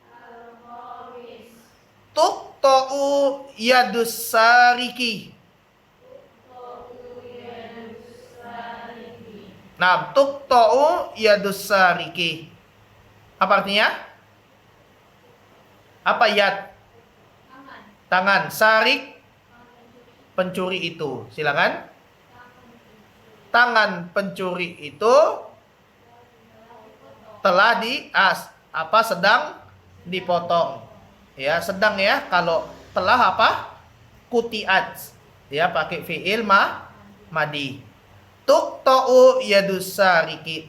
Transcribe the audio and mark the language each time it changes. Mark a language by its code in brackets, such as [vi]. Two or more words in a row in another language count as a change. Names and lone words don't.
[ar] تقطع يد السارق. Nah, تقطع يد السارق. [id] Apa artinya? Apa yad? Tangan. Sarik, pencuri itu. Silakan. Tangan pencuri itu telah sedang dipotong. Ya, sedang ya. Kalau telah apa? Kutiat. Ya, pakai [ar] فعل ماضي. تقطع يد السارق.